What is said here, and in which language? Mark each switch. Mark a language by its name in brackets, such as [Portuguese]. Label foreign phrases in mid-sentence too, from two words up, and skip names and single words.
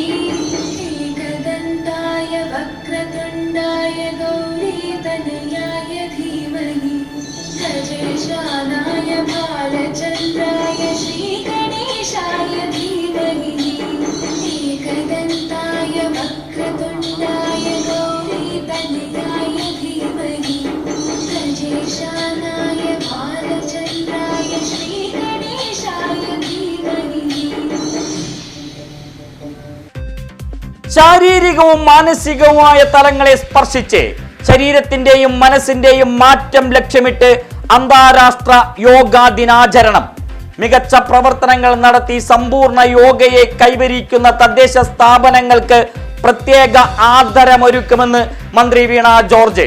[Sanskrit] एकदन्ताय वक्रतुण्डाय गौरीतनयाय धीमहि गजेशानाय बालचन्द्राय श्रीगणेशाय धीमहि एकदन्ताय वक्रतुण्डाय गौरीतनयाय धीमहि गजेशानाय बालचन्द्राय श्रीगणेशाय धीमहि. [Malayalam] ശാരീരികവും മാനസികവുമായ തലങ്ങളെ സ്പർശിച്ച് ശരീരത്തിന്റെയും മനസ്സിന്റെയും മാറ്റം ലക്ഷ്യമിട്ട് അന്താരാഷ്ട്ര യോഗാ ദിനാചരണം. മികച്ച പ്രവർത്തനങ്ങൾ നടത്തി സമ്പൂർണ്ണ യോഗയെ കൈവരിക്കുന്ന തദ്ദേശ സ്ഥാപനങ്ങൾക്ക് പ്രത്യേക ആദരമൊരുക്കുമെന്ന് മന്ത്രി വീണ ജോർജ്.